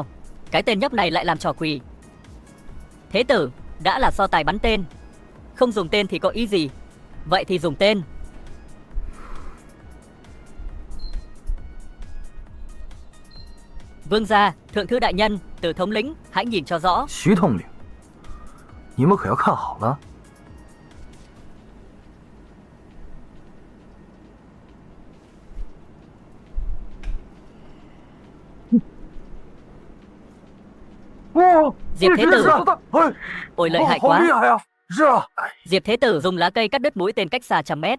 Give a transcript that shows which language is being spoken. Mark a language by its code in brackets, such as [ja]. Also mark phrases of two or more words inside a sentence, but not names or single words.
[vi] Cái tên nhóc này lại làm trò quỷ. Thế Tử, đã là so tài bắn tên, không dùng tên thì có ý gì? Vậy thì dùng tên. Vương gia, thượng thư đại nhân, Từ thống lĩnh, hãy nhìn cho rõ. [zh] 徐统领，你们可要看好了。 [vi] Diệp Thế Tử, ôi lợi hại quá. Diệp Thế Tử dùng lá cây cắt đứt mũi tên cách xa 100 mét.